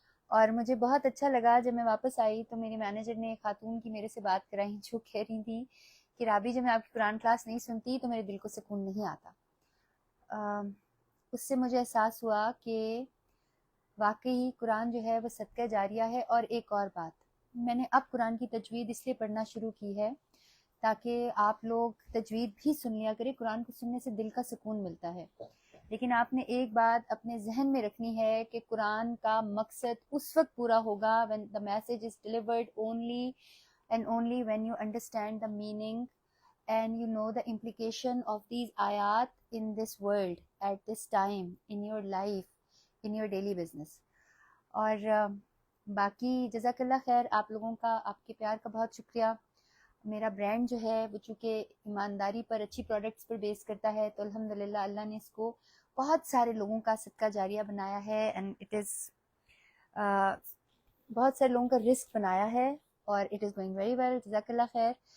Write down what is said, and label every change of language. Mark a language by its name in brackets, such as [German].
[Urdu] اور مجھے بہت اچھا لگا جب میں واپس آئی تو میری مینیجر نے خاتون کی میرے سے بات کرائی جو کہہ رہی تھی کہ رابی جب میں آپ کی قرآن کلاس نہیں سنتی تو میرے دل کو سکون نہیں آتا. اس سے مجھے احساس ہوا کہ واقعی قرآن جو ہے وہ صدقہ جاریہ ہے. اور ایک اور بات، میں نے اب قرآن کی تجوید اس لیے پڑھنا شروع کی ہے تاکہ آپ لوگ تجوید بھی سن لیا کریں. قرآن کو سننے سے دل کا سکون ملتا ہے، لیکن آپ نے ایک بات اپنے ذہن میں رکھنی ہے کہ قرآن کا مقصد اس وقت پورا ہوگا [English] when the message is delivered only and only when you understand the meaning and you know the implication of these ayat in this world at this time in your life in your daily business. [Urdu] اور باقی جزاک اللہ خیر آپ لوگوں کا، آپ کے پیار کا بہت شکریہ. میرا برانڈ جو ہے وہ چونکہ ایمانداری پر، اچھی پروڈکٹس پر بیس کرتا ہے تو الحمدللہ اللہ نے اس کو بہت سارے لوگوں کا صدقہ جاریہ بنایا ہے [English] and it is [Urdu] بہت سارے لوگوں کا رزق بنایا ہے اور [English] It is going very well. [Urdu] جزاک اللہ خیر.